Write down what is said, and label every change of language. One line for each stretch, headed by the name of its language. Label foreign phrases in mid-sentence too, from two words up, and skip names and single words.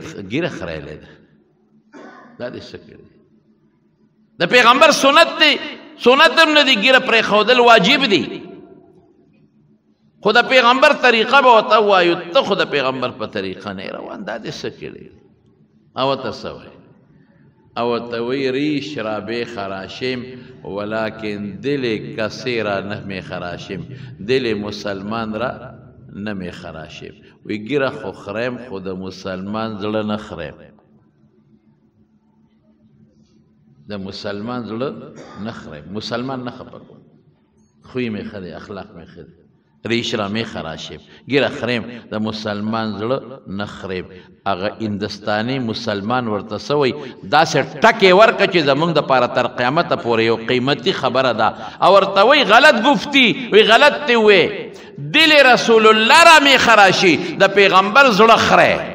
Pashto: ږیره خریلې ده دا دې څه کړي د پیغمبر سنت دی سنت هم نه دي ږیره پرېښودل واجب دي خو د پیغمبر طریقه به ورته ووایو ته خو د پیغمبر په طریقه نه روان دا دې څه کړي او ورته څه وایي او ورته وایي
Persian: ریش را بې خراشم ولکن دل کسی را نه مې خراشم دل مسلمان را نه مې خراشم
Pashto: وایي ږیره خو خریم خو د مسلمان زړه نه خریم د مسلمان زړه نه خریم مسلمان نه خفه کوم خوی مې ښه دی اخلاق مې ښه دی
Persian: ریش را مې خراشم
Pashto: ږیره خریم د مسلمان زړه نه خریم هغه هندوستاني مسلمان ورته څه وایي داسې ټکې ورکړه چې زموږ دپاره تر قیامته پورې یو قیمتي خبره ده او ورته وایي
Persian: غلط گفتی وی
Pashto: غلط دې وې
Persian: دل رسول الله را مې خراشي
Pashto: د پیغمبر زړه خری